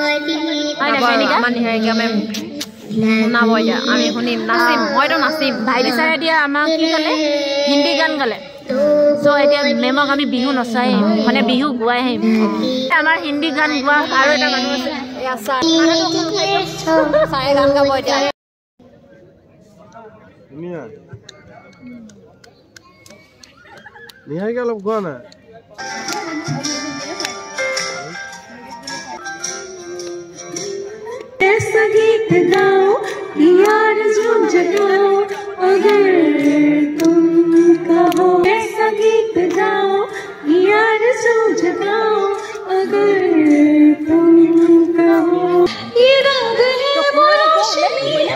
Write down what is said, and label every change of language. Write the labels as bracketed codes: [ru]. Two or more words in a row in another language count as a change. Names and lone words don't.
[as] শুনাব এতিয়া আমি শুনিম নাচিম মইতো নাচিম ভাইটি চাই এতিয়া আমাক কি গালে হিন্দী গান গালে চ' এতিয়া মেমক আমি বিহু নচাই মানে বিহু গোৱাই আহিম আমাৰ হিন্দী গান গোৱা আৰু এটা মানুহ আছে চাই গান গাব এতিয়া নিহাৰিকা অলপ গোৱা না [hi] ऐसा गीत गाओ कि यार जो जगाओ अगर तुम कहो ऐसा गीत गाओ कि यार जो जगाओ अगर तुम कहो ये रंग है रोशनी